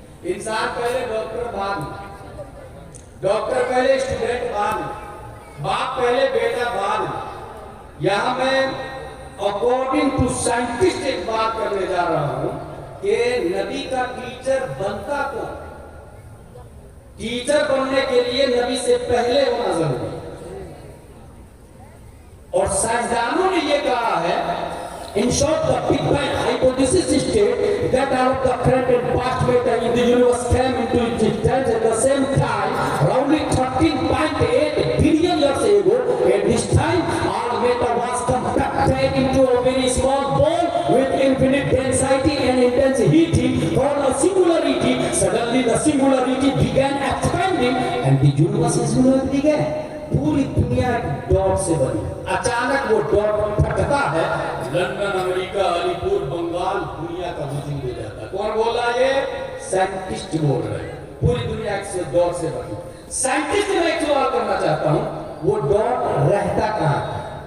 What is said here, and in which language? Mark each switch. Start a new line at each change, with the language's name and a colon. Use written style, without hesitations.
Hindi: इंसान पहले डॉक्टर, बाद में डॉक्टर, पहले स्टूडेंट, बाद में बाप, पहले बेटा, बाद में। यहां मैं अकॉर्डिंग टू साइंटिस्ट एक बात करने जा रहा हूं कि नबी का टीचर बनता कौन? टीचर बनने के लिए नबी से पहले होना जरूरी है। और साइंसदानों ने यह कहा है,
English: in short, the Big Bang hypothesis states that out of the current and past matter in the universe came into existence at the same time, roughly 13.8 billion years ago. At this time, all matter was compacted into a very small ball with infinite density and intense heating called a singularity. Suddenly, the singularity began expanding, and the universe is began.
Hindi: पूरी दुनिया dot से बनी। अचानक वो dot फटता है, London, America, Alipur, Bengal, दुनिया का वजूद हो जाता है। कौन बोल रहा है? ये साइंटिस्ट बोल रहे हैं। पूरी दुनिया से डॉट से बनी। साइंटिस्ट में एक सवाल करना चाहता हूं, वो डॉट रहता कहां था?